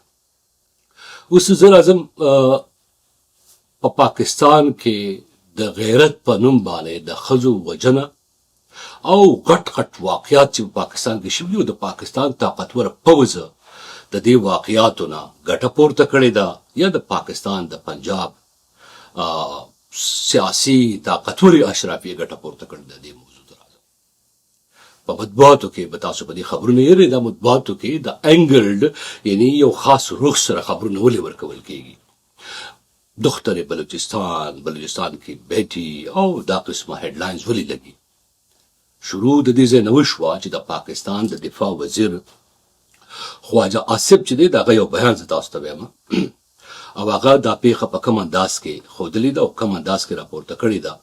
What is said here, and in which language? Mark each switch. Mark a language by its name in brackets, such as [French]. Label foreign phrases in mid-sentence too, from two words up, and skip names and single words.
[Pashto] اوس زه راځم په پاکستان کې د غیرت په نوم باندې د ښځو وژنه او غټ غټ واقعات چې په پاکستان کې شوي او د پاکستان طاقتور پوځ د دې واقعاتو نه ګټه پورته کړې ده یا د پاکستان د پنجاب سیاسي طاقتوري اشرافیه ګټه پورته کړې ده دې موضوع ته راځم. په مطبوعاتو کې به تاسو په دې خبرونه یې د مطبوعاتو کې د انګلډ یعنی یو خاص رخ سره خبرونه ولې ورکول کېږي. [Urdu] دختر بلوچستان کی بیٹی [Pashto] او دا قسمه هیډلاینز ولې لګي. شروع د دې ځای نه وشوه چې د پاکستان د دفاع وزیر خواجه آصف چې دی د هغه یو بیان زه تاسو ته وایم او هغه دا پیښه په کوم انداز کې ښودلې ده او کوم انداز کې راپورته کړې ده.